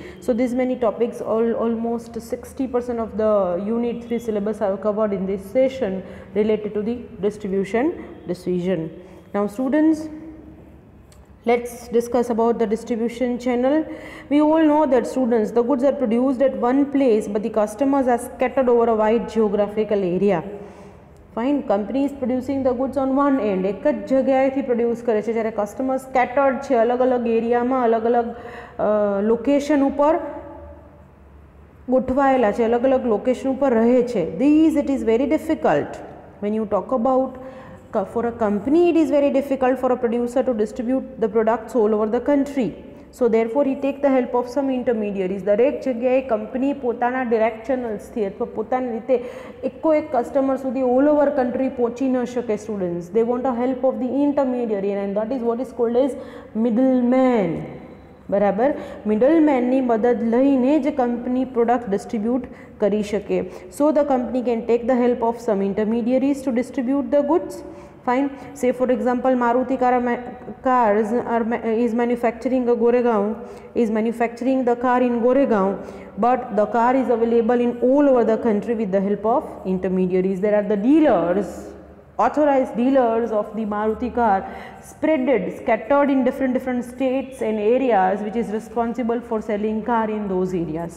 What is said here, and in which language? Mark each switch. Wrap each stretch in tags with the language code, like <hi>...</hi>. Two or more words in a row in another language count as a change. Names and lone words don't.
<en>So these many topics, almost 60% of the unit 3 syllabus I have covered in this session related to the distribution decision. Now students, let's discuss about the distribution channel. We all know that students, the goods are produced at one place but the customers are scattered over a wide geographical area. Fine, company is producing the goods on one end,</en> <gu>એક જ જગ્યાએથી પ્રોડ્યુસ કરે છે, જ્યારે</gu> <en>customer scattered</en> <gu>છે, અલગ અલગ એરિયામાં, અલગ અલગ લોકેશન ઉપર ગોઠવાયેલા છે, અલગ અલગ લોકેશન ઉપર રહે છે.</gu> <en>These it is very difficult when you talk about for a company, it is very difficult for a producer to distribute the products all over the country. So therefore he take the help of some intermediaries.</en> <gu>દરેક જગ્યાએ કંપની પોતાના</gu> <en>direct channels</en> <gu>અથવા પોતાની રીતે એકો એક કસ્ટમર સુધી</gu> <en>all over country</en> <gu>પહોંચી ન શકે. સ્ટુડન્ટ્સ,</gu> <en>they want a help of the intermediary, and that is what is called as middleman.</en> <gu>બરાબર, મિડલમેનની મદદ લઈને જ કંપની</gu> <en>product distribute</en> <gu>કરી શકે.</gu> <en>So the company can take the help of some intermediaries to distribute the goods. Fine. Say for example, Maruti cars is manufacturing the car in Goregaon, but the car is available in all over the country with the help of intermediaries. There are the dealers, authorized dealers of the Maruti car scattered in different states and areas, which is responsible for selling car in those areas.</en>